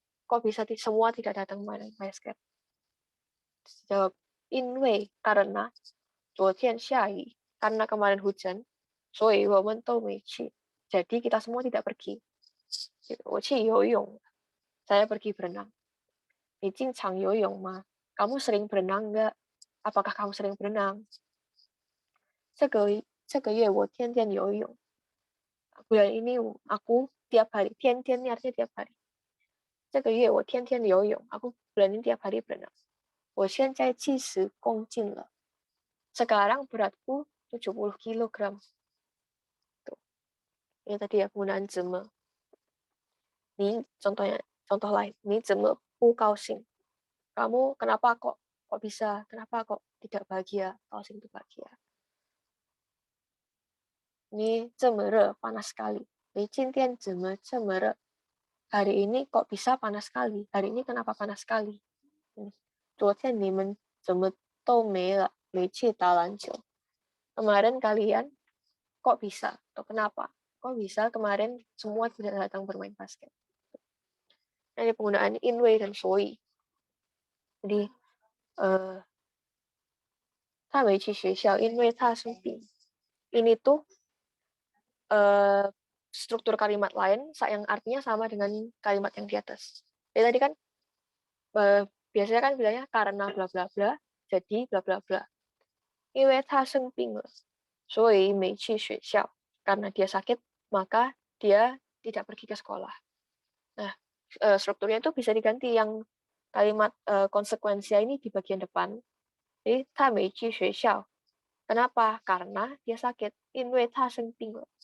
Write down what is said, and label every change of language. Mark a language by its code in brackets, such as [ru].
[id] Kok bisa semua tidak datang bermain basket? Jawab, 因为 karena [zh] 昨天下雨 [id] karena kemarin hujan, [zh] 所以我们都没去. [id] Jadi kita semua tidak pergi. [zh] 我去游泳, [id] saya pergi berenang. [zh] 你经常游泳吗? [id] Kamu sering berenang nggak? Apakah kamu sering berenang? [zh] 这个月我天天游泳. [id] Bulan ini aku tiap hari. 天天 ini artinya tiap hari. [zh] 这个月我天天游泳. [id] Aku bulan ini tiap hari berenang. [zh] 我现在70公斤了. [id] Sekarang beratku 70 kilogram. Tuh. Ini tadi ya penggunaan 怎么.Ini contoh lain. [zh] 你怎么不高兴? [id] Kamu kenapa kok bisa? Kenapa kok tidak bahagia? Kaosing itu bahagia. Ini [zh] 这么热, [id] panas sekali. [zh] 你今天怎么这么热? [id] Hari ini kok bisa panas sekali? Hari ini kenapa panas sekali? [zh] 昨天你们怎么都没去打篮球? [id] Kemarin kalian kok bisa? Atau kenapa? Kok bisa kemarin semua tidak datang bermain basket? Ini penggunaan inwei dan soi. [zh] Jadi, 他没去学校因为他生病. [id] Ini tuh struktur kalimat lain yang artinya sama dengan kalimat yang di atas. Jadi tadi kan biasanya kan bilangnya karena bla bla bla, jadi bla bla bla. [zh] 因为他生病了，所以没去学校. [id] Karena dia sakit, maka dia tidak pergi ke sekolah. Nah, strukturnya itu bisa diganti yang kalimat konsekuensinya ini di bagian depan. Jadi, [zh] 他没去学校. [id] Kenapa? Karena dia sakit. [zh] 因为他生病了.